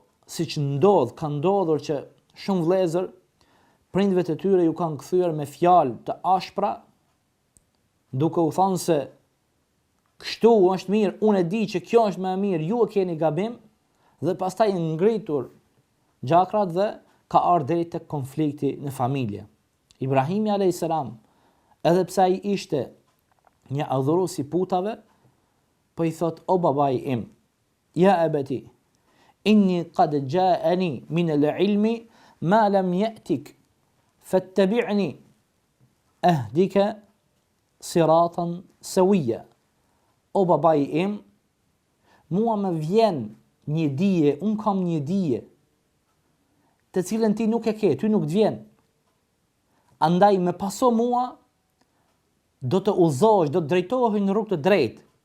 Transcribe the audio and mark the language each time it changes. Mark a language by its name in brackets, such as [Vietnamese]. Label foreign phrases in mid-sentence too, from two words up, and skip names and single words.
[Albanian] siç ka ndodhur që shumë vëllezër prindve të tyre ju kanë kthyer me fjalë të ashpra, duke u thënë se kështu është mirë, unë e di që kjo është më e mirë, ju e keni gabim, dhe pastaj ngritur gjakrat dhe ka ardhur deri tek konflikti në familje. Ibrahimi a.s. edhe pse ai ishte një adhurues i putave, po i thot o babai im, [Arabic] يا أبت إني قد جاءني من العلم ما لم يأتك فاتبعني أهدك صراطا سويا. [Albanian] O babai im, mua më vjen një dije, unë kam një dije të cilën ti nuk e ke, ty nuk të vjen. Andaj me paso mua, do të udhëzohesh, do të drejtohesh në rrugë të drejtë.